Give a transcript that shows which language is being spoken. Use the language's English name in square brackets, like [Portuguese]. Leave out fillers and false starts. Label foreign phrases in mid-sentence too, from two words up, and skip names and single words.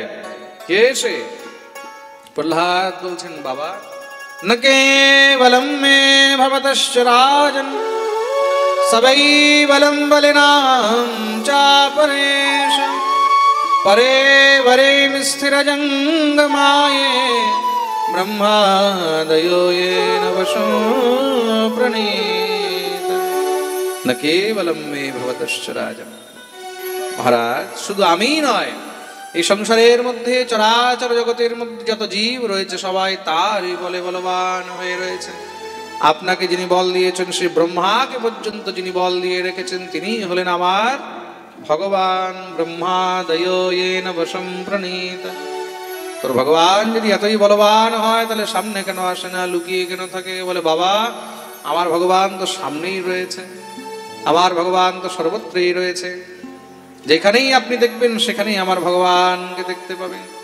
[Bangla] কে সে? প্রহ্লাদ বলছেন, বাবা [Sanskrit] ন কেবলম মে ভবতশ্চ রাজন, সবৈবলম বলিনাম চাপরেশ, পরে বরে স্থিরজঙ্গমায়ে, ব্রহ্মাদयो येन वशो प्रणीत, न केवलम मे भवतश्च राजन्। [Bangla] মহারাজ, শুধু আমিই নয়, এই সংসারের মধ্যে চরাচর জগতের মধ্যে যত জীব রয়েছে সবাই তারই বলে বলবান হয়ে রয়েছে। আপনাকে যিনি বল দিয়েছেন, শ্রী ব্রহ্মাকে পর্যন্ত যিনি বল দিয়ে রেখেছেন, তিনি হলেন আমার ভগবান। [Sanskrit] ব্রহ্মাদयो येन वशं प्रणीत। [Bangla] তোর ভগবান যদি এতই বলবান হয় তাহলে সামনে কেন আসে না, লুকিয়ে কেন থাকে? বলে, বাবা আমার ভগবান তো সামনেই রয়েছে, আমার ভগবান তো সর্বত্রই রয়েছে, যেখানেই আপনি দেখবেন সেখানেই আমার ভগবানকে দেখতে পাবেন।